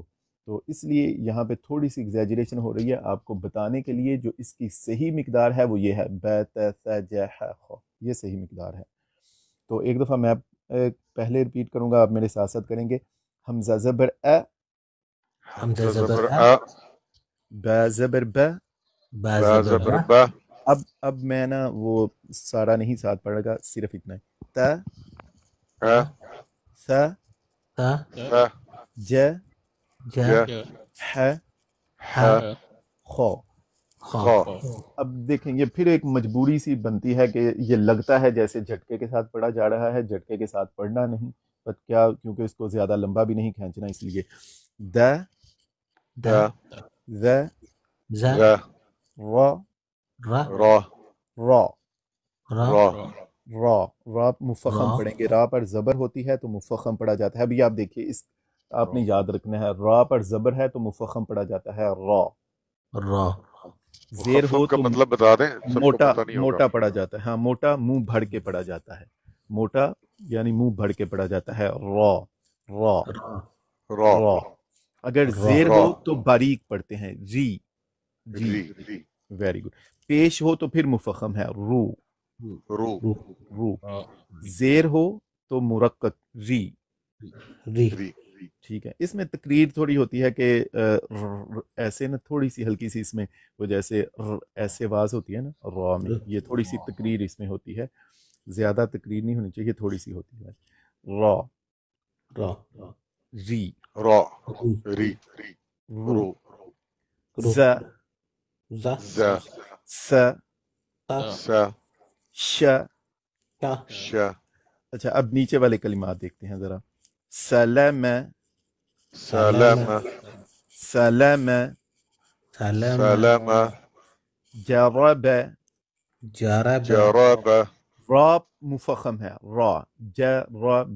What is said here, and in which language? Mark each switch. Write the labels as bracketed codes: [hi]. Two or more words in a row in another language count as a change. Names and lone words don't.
[ur] تو اس لیے یہاں پہ تھوڑی سی ایگزیجریشن ہو رہی ہے آپ کو بتانے کے لیے. جو اس کی صحیح مقدار ہے وہ یہ ہے بے تے ث ج ح خ، یہ صحیح مقدار ہے. تو ایک دفعہ میں پہلے ریپیٹ کروں گا، آپ میرے ساتھ ساتھ کریں گے. حمزہ زبر اے، حمزہ زبر آ، با زبر ب. با با زبر زبر با. با، اب میں نا وہ سارا نہیں ساتھ پڑھے گا، صرف اتنا ہے. تا آ، ثا تا ثا، ج ج ج، ح ح خو. خا. اب دیکھیں یہ پھر ایک مجبوری سی بنتی ہے کہ یہ لگتا ہے جیسے جھٹکے کے ساتھ پڑھا جا رہا ہے، جھٹکے کے ساتھ پڑھنا نہیں. بٹ کیا، کیونکہ اس کو زیادہ لمبا بھی نہیں کھینچنا، اس لیے د دا ذ ز ز، را را را، را را را. را مفخم را. پڑھیں گے. را پر زبر ہوتی ہے تو مفخم پڑھا جاتا ہے. ابھی آپ دیکھیے، اس آپ نے یاد رکھنا ہے، را پر زبر ہے تو مفخم پڑھا جاتا ہے را. را. زیر ہو مخفف کا تو مطلب بتا دیں، سب کو موٹا پتہ نہیں ہوگا. موٹا پڑھا جاتا ہے. ہاں موٹا، منہ بھر کے پڑھا جاتا ہے. موٹا یعنی منہ بھر کے پڑھا جاتا ہے. را را را، را. اگر را. زیر را، ہو تو باریک پڑھتے ہیں، ری جی. ری، [en] very good. [ur] پیش ہو تو پھر مفخم ہے، رو رو، رو. زیر ہو تو مرقق، ری. ری. ری. ٹھیک ہے. اس میں تقریر تھوڑی ہوتی ہے کہ ایسے نا تھوڑی سی ہلکی سی اس میں وہ جیسے ایسے آواز ہوتی ہے نا را میں، یہ تھوڑی سی تقریر اس میں ہوتی ہے. زیادہ تقریر نہیں ہونی چاہیے، تھوڑی سی ہوتی ہے. را را. ری را، رو. ری، رو. رو، ز ز ز، س تا س، ش. تا. ش، اچھا اب نیچے والے کلمات دیکھتے ہیں ذرا. سلم سلام، سلم سلام. سلام، جرب. جرب. جرب، را مفخم ہے، را جرب.